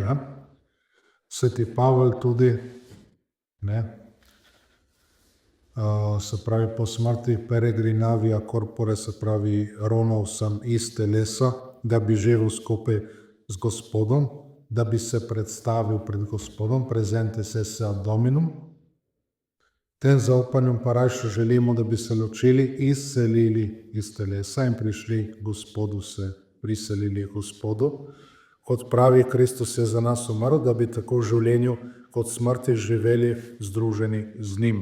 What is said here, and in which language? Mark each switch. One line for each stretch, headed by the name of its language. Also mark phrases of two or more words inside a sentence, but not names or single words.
Slovenian: Ne? Sveti Pavel tudi, ne? Se pravi, po smrti
Latin: peregrinavia corpore,
Slovenian: se pravi, ronal sem iz telesa, da bi živel skupaj z Gospodom, da bi se predstavil pred Gospodom,
Latin: presente esse ad Dominum.
Slovenian: Tem zaupanjem pa rajše želimo, da bi se ločili, izselili iz telesa in prišli Gospodu, se priselili Gospodu. Kot pravi, Kristus je za nas umrl, da bi tako v življenju kot smrti živeli združeni z njim.